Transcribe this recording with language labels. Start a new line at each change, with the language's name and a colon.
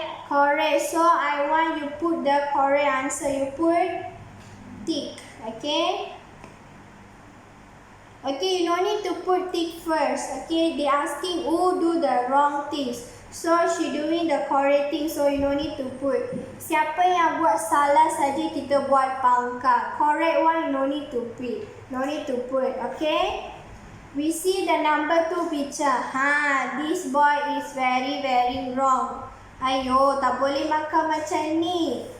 English: Correct. So, I want you put the correct answer. You put tick. Okay? Okay, you don't need to put tick first. Okay, they asking who do the wrong things. So, she doing the correct thing. So, you don't need to put.
Malay: Siapa yang buat salah saja kita buat pangkat.
English: Correct one, you don't need to put. No need to put. Okay? We see the number 2 picture. This boy is very wrong.
Malay: Ayo, tak boleh makan macam ni.